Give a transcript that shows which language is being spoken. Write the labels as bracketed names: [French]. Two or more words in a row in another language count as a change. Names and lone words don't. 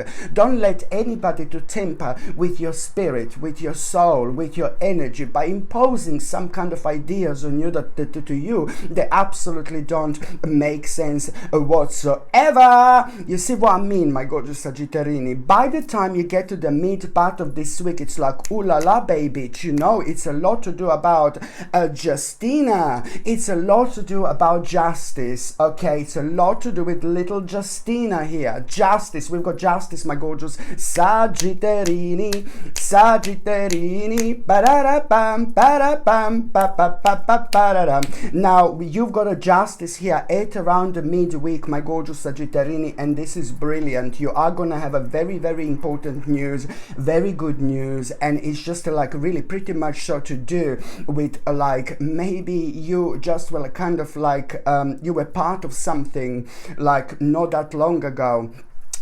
[English] Don't let anybody to tamper with your spirit, with your soul, with your energy by imposing some kind of ideas on you that to you, they absolutely don't make sense whatsoever. You see what I mean, my gorgeous Sagittarini? By the time you get to the mid part of this week, it's like, [French] ooh la la, [English] baby. You know, it's a lot to do about Justina. It's a lot to do about justice. Okay, it's a lot to do with little Justina here. Justice. We've got justice, my gorgeous Sagittarini. Sagittarini. Ba-da-da-bam, ba-da-bam, ba-ba-ba-ba-ba-da-dam. Now, you've got a justice here at around the midweek, my gorgeous Sagittarini, and this is brilliant. You are gonna have a very, very important news, very good news, and it's just like really pretty much so to do with like maybe you just well kind of like you were part of something like not that long ago.